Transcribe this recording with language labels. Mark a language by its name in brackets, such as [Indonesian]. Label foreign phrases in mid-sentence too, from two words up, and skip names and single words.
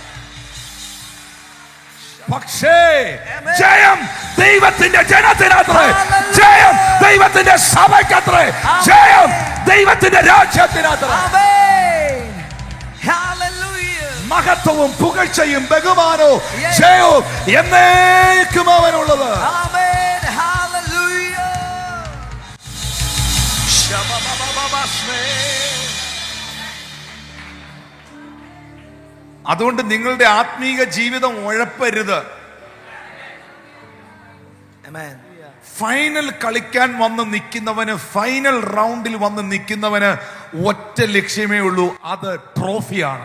[Malayalam] പക്ഷേ ജയം ദൈവത്തിന്റെ ജനത്തിനത്രേ, ജയം ദൈവത്തിന്റെ സഭയ്ക്കത്രേ, ജയം ദൈവത്തിന്റെ രാജ്യത്തിനത്രേ. [English] Amen. Hallelujah. [Malayalam] മഹത്വവും പുകഴ്ചയും ബഹുമാനവും ജയവും എന്നേക്കും അവനുള്ളത്. [English] Amen. Hallelujah. Shabba-ba-ba-ba-ba-shme. [Malayalam] അതുകൊണ്ട് നിങ്ങളുടെ ആത്മീക ജീവിതം ഉഴപ്പരുത്. [English] Amen. [Malayalam] ഫൈനൽ കളിക്കാൻ വന്ന് നിൽക്കുന്നവന്, ഫൈനൽ റൗണ്ടിൽ വന്ന് നിൽക്കുന്നവന് ഒറ്റ ലക്ഷ്യമേ ഉള്ളൂ, അത് ട്രോഫിയാണ്.